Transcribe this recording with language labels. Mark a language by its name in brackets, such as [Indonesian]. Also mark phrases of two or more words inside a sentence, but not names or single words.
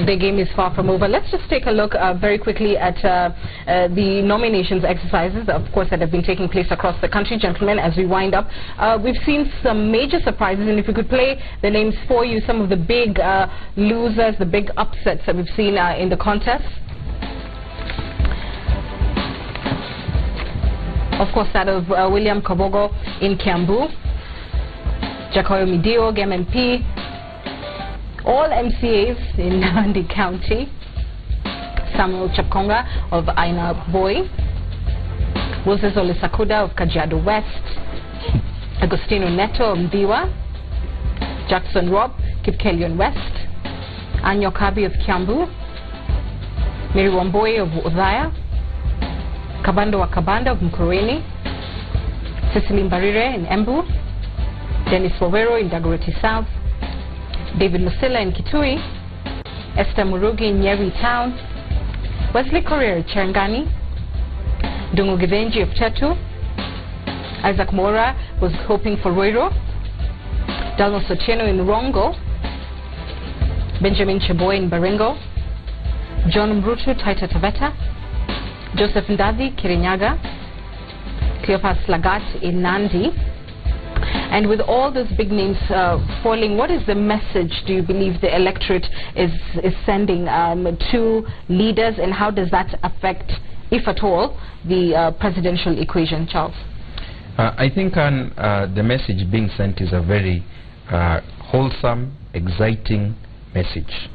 [English] The game is far from over. Let's just take a look very quickly at the nominations exercises, of course, that have been taking place across the country. Gentlemen, as we wind up, we've seen some major surprises, and if we could play the names for you, some of the big losers, the big upsets that we've seen in the contest. Of course, that of William Kabogo in Kiambu, Jacoyo Midio, MMP, all MCAs in Nandi County, Samuel Chapkonga of Aina Boy, Moses Olisakuda of Kajiado West, Agostino Neto of Mdiwa, Jackson Rob, Kipkelion West, Anyo Kabi of Kiambu, Mary Wamboy of Udhaya, Kabando Wakabanda of Mkureni, Cecily Mbarire in Embu, Dennis Wawero in Dagoretti South, David Musila in Kitui, Esther Murugi in Nyeri Town, Wesley Korir Cherangani, Dungu Givenji of Tetu, Isaac Mora was hoping for Roiro, Dalmo Sotieno in Rongo, Benjamin Cheboi in Baringo, John Mrutu Taita Taveta, Joseph Ndadi Kirinyaga, Cleophas Lagat in Nandi. And with all those big names falling, what is the message do you believe the electorate is sending to leaders, and how does that affect, if at all, the presidential equation, Charles? I think the message being sent is a very wholesome, exciting message.